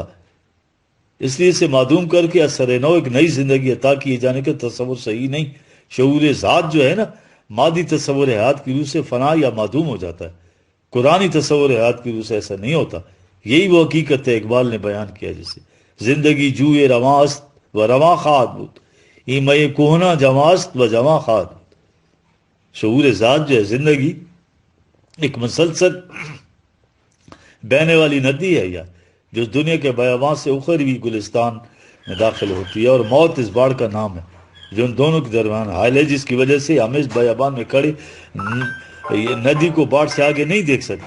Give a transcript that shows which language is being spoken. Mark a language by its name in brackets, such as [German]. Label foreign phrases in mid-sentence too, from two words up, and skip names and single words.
[Urdu] اس لیے اسے معدوم کر کے اثر نو ایک نئی زندگی عطا کیے جانے کا تصور صحیح نہیں. شعور ذات جو ہے نا مادی تصور حیات کی روح سے فنا یا معدوم ہو جاتا ہے. قرآنی تصور حیات کی روح سے ایسا نہیں ہوتا. یہی وہ حقیقت ہے اقبال نے بیان کیا جسے [Persian] زندگی جوئے رواں است و رواں خواہد بود ای مئے کوہنا جواں است و جواں خواہد بود. [Urdu] شعور ذات جو ہے زندگی ایک مسلسل بہنے والی ندی ہے یا جو دنیا کے بیابان سے اخروی گلستان میں داخل ہوتی ہے، اور موت اس باڑ کا نام ہے جو ان دونوں کے درمیان حائل ہے، جس کی وجہ سے ہم اس بیابان میں کھڑے یہ ندی کو باڑ سے آگے نہیں دیکھ سکتے.